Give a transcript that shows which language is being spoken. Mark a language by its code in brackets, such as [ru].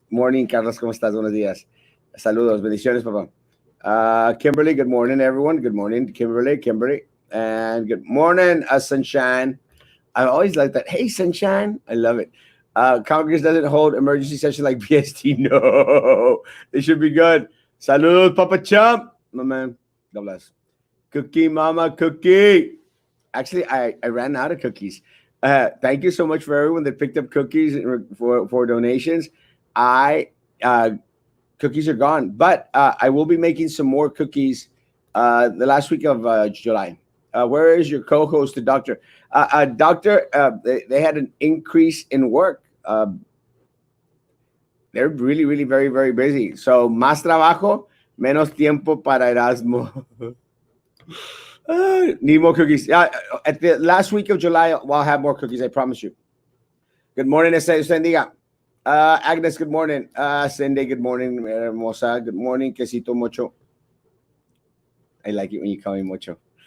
[es] Morning, Carlos, ¿cómo estás? Buenos días. Saludos, bendiciones, papá. [en] Kimberly, good morning, everyone. Good morning, Kimberly. And good morning, Sunshine. I always like that. Hey, Sunshine. I love it. Congress doesn't hold emergency session like BST. No, they should be good. Saludos, Papa Chump. My man. God bless. Cookie, Mama, cookie. Actually, I ran out of cookies. Thank you so much for everyone that picked up cookies for donations. Cookies are gone, but I will be making some more cookies the last week of July. Where is your co-host, the doctor? Doctor, they had an increase in work. They're really, really very, very busy. [es] So, más trabajo, menos tiempo para Erasmo. [en] Need more cookies. At the last week of July, I'll have more cookies, I promise you. Good morning, Estendiga. Agnes, good morning. Cindy, good morning. Hermosa, good morning. Quesito Mocho. I like it when you call me Mocho.